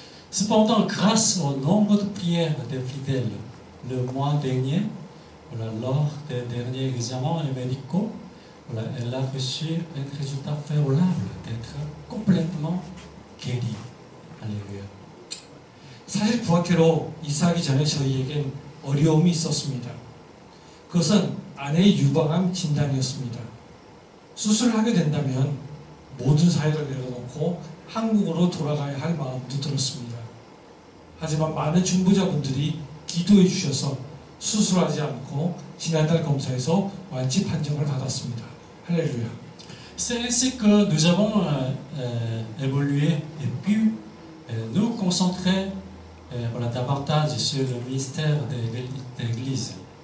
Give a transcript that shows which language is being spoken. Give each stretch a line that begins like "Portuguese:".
French: Cependant, grâce au nombre de prières des fidèles, le mois dernier, voilà, lors des derniers examens médicaux, voilà, elle a reçu un résultat favorable d'être complètement guérie. Alléluia.
Korean: 사실 부학회로 이사하기 전에 저희에겐 어려움이 있었습니다. 그것은 아내의 유방암 진단이었습니다. 수술을 하게 된다면 모든 사회를 내려놓고 한국으로 돌아가야 할 마음도 들었습니다. 하지만 많은 중보자분들이 기도해 주셔서 수술하지 않고 지난달 검사에서 완치 판정을 받았습니다. 할렐루야.
French: C'est ainsi que nous avons évolué et pu nous concentrer voilà, davantage sur le ministère de l'Église.